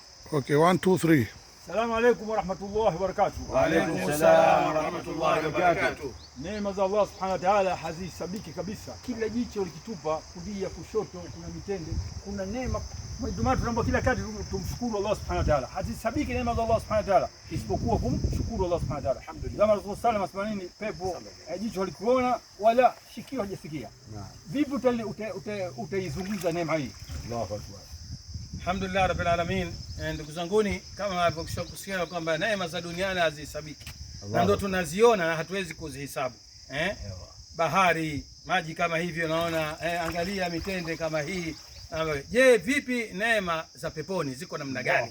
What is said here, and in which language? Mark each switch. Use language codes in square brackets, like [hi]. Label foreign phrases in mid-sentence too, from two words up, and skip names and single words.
[en] Okay, 1, 2, 3. [ar] السلام عليكم ورحمة الله وبركاته. وعليكم السلام ورحمة الله وبركاته. [sw] Neema za Allah [ar] سبحانه وتعالى [sw] hazisabiki kabisa. Kila jicho likitupa kulia kushoto, kuna mitende, kuna neema. Ndio maana tunaomba kila kati tumshukuru Allah [ar] سبحانه وتعالى. [sw] Hazisabiki neema za Allah [ar] سبحانه وتعالى [sw] isipokuwa kumshukuru Allah [ar] سبحانه وتعالى. [sw] Alhamdulillah. Kama Rasul [ar] صلى الله عليه وسلم [sw] pepo jicho halikuona wala shikio hajasikia. Vipi utaizungumza neema hii? [ar] الله أكبر. الحمد لله رب العالمين. [sw] Ndugu zanguni, kama mlivyokusikia kwamba neema za duniani hazihesabiki, na ndio tunaziona na hatuwezi kuzihesabu. Bahari, maji kama hivi unaona, angalia mitende kama hii. Je, vipi neema za peponi ziko namna gani?